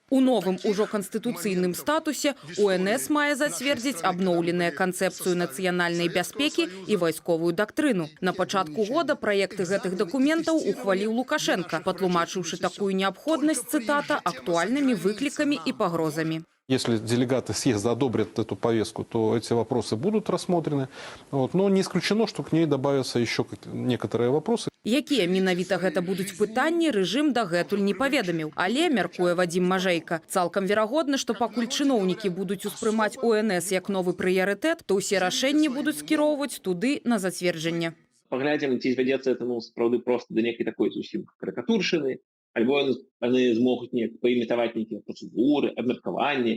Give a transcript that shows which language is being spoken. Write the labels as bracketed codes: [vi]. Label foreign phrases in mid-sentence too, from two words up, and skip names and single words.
[be] У новым ужо канстытуцыйным статусе УНС мае зацвердзіць абноўленыя канцэпцыю нацыянальнай бяспекі і вайсковую дактрыну. На пачатку года праекты гэтых дакументаў ухваліў Лукашенко, патлумачыўшы такую неабходнасць, цытата, актуальнымі выклікамі і пагрозамі. [ru] Если делегаты съезда одобрят эту повестку, то эти вопросы будут рассмотрены. Но не исключено, что к ней добавятся еще некоторые вопросы. [be] Якія менавіта гэта будуць пытанні, рэжым дагэтуль не паведаміў. Але, мяркуе Вадзім Мажэйка, цалкам верагодна, што пакуль чыноўнікі будуць успрымаць УНС як новы прыярытэт, то ўсе рашэнні будуць скіроўваць туды на зацверджанне. Паглядзім, ці звядзецца это, сапраўды, проста да нейкай такой зусім карыкатуршыны, альбо яны змогуць неяк паімітаваць нейкія працэдуры, абмеркаванні.